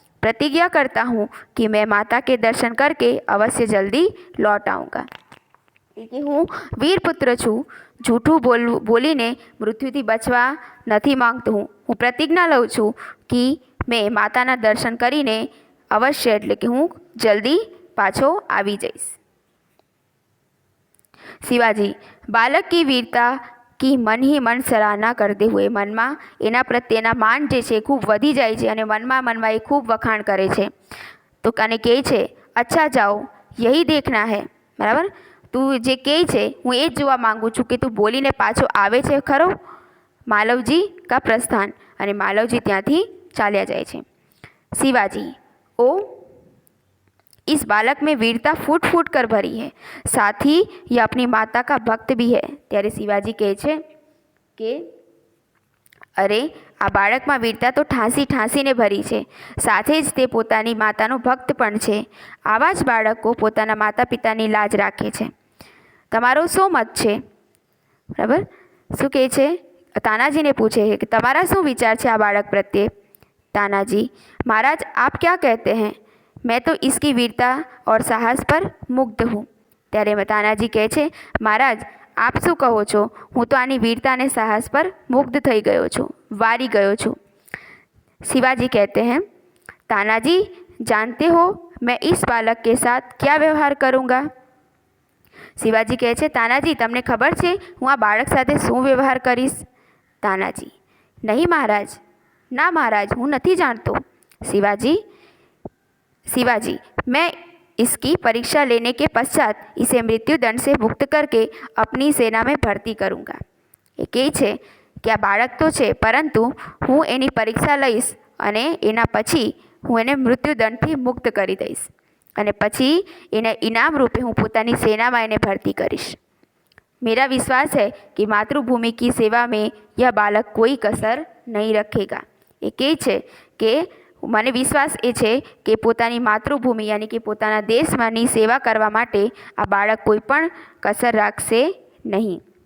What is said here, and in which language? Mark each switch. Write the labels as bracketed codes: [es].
[hi] प्रतिज्ञा करता हूँ कि मैं माता के दर्शन करके अवश्य जल्दी लौट आऊँगा. [gu] कि હું વીર પુત્ર છું, જૂઠું બોલીને મૃત્યુથી બચવા નથી માંગતો. હું પ્રતિજ્ઞા લઉં છું કે મેં માતાના દર્શન કરીને અવશ્ય, એટલે કે હું જલ્દી પાછો આવી જઈશ. [hi] शिवाजी बालक की वीरता की मन ही मन सराहना करते हुए, [gu] મનમાં એના પ્રત્યેના માન જે છે ખૂબ વધી જાય છે અને મનમાં એ ખૂબ વખાણ કરે છે. તો કાને કહે છે, [hi] અચ્છા જાઓ, યહી દેખના હૈ. [gu] બરાબર, તું જે કહે છે હું એ જ જોવા માંગુ છું કે તું બોલીને પાછો આવે છે ખરો. [hi] मालवजी का प्रस्थान. [gu] અને मालवजी ત્યાંથી ચાલ્યા જાય છે. [hi] शिवाजी, ओ इस बालक में वीरता फूट फूट कर भरी है, साथ ही यह अपनी माता का भक्त भी है. [gu] ત્યારે शिवाजी કહે છે કે અરે આ બાળકમાં વીરતા તો ઠાંસીને ભરી છે, સાથે જ તે પોતાની માતાનો ભક્ત પણ છે. આવા જ બાળકો પોતાના માતા પિતાની લાજ રાખે છે. તમારો શું મત છે? બરાબર. શું કહે છે? तानाजी [hi] ने पूछे है कि [gu] તમારા શું વિચાર છે આ બાળક પ્રત્યે? [hi] तानाजी, महाराज आप क्या कहते हैं? मैं तो इसकी वीरता और साहस पर मुग्ध हूँ. [gu] ત્યારે तानाजी કહે છે, महाराज आप શું કહો છો? હું તો આની વીરતા અને સાહસ પર મુગ્ધ થઈ ગયો છું, વારી ગયો છું. [hi] शिवाजी कहते हैं, तानाजी जानते हो मैं इस बालक के साथ क्या व्यवहार करूँगा? [gu] शिवाजी કહે છે, तानाजी તમને ખબર છે હું આ બાળક સાથે શું વ્યવહાર કરીશ? तानाजी, [hi] नहीं महाराज, ना महाराज, [gu] હું નથી જાણતો. [hi] शिवाजी, मैं इसकी परीक्षा लेने के पश्चात इसे मृत्युदंड से मुक्त करके अपनी सेना में भर्ती करूँगा। [gu] એ કહે છે કે આ બાળક તો છે, પરંતુ હું એની પરીક્ષા લઈશ અને એના પછી હું એને મૃત્યુદંડથી મુક્ત કરી દઈશ અને પછી એને ઇનામ રૂપે હું પોતાની સેનામાં એને ભરતી કરીશ। [hi] मेरा विश्वास है कि मातृभूमि की सेवा में यह बालक कोई कसर नहीं रखेगा। [gu] એ કહે છે કે મને વિશ્વાસ એ છે કે પોતાની માતૃભૂમિ યાની કે પોતાના દેશમાંની સેવા કરવા માટે આ બાળક કોઈ પણ કસર રાખશે નહીં।